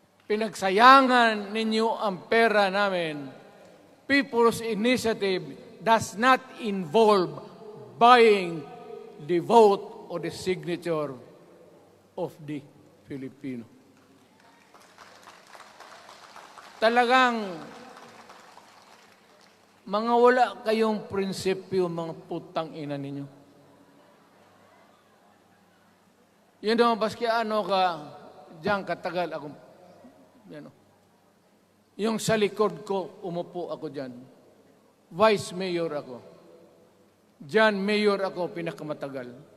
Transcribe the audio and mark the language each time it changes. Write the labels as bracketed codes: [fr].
[tl] Pinagsayangan ninyo ang pera namin. [en] People's Initiative does not involve buying the vote or the signature of the Filipino. [tl] Talagang mga wala kayong prinsipyo, mga putang ina ninyo. Yun naman, baski ano ka, diyan katagal ako, yung sa likod ko, umupo ako diyan. Vice Mayor ako. Diyan, Mayor ako, pinakamatagal.